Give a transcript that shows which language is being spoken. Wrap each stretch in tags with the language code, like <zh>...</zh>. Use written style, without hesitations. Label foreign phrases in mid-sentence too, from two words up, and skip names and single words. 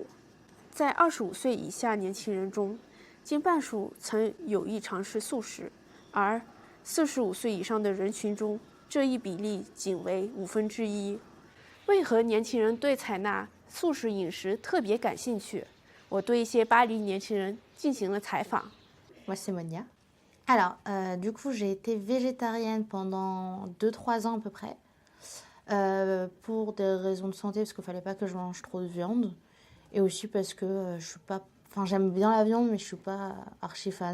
<zh>在25岁以下年轻人中，近半数曾有意尝试素食，而45岁以上的人群中，这一比例仅为1/5。为何年轻人对采纳素食饮食特别感兴趣？我对一些巴黎年轻人进行了采访。</zh> <fr>Moi, c'est Monia. Alors, du coup, j'ai été végétarienne pendant 2-3 ans à peu près, pour des raisons de santé, parce qu'il fallait pas que je mange trop de viande, et aussi parce que je suis pas, enfin, j'aime bien la viande, mais je suis pas archi fan.</fr>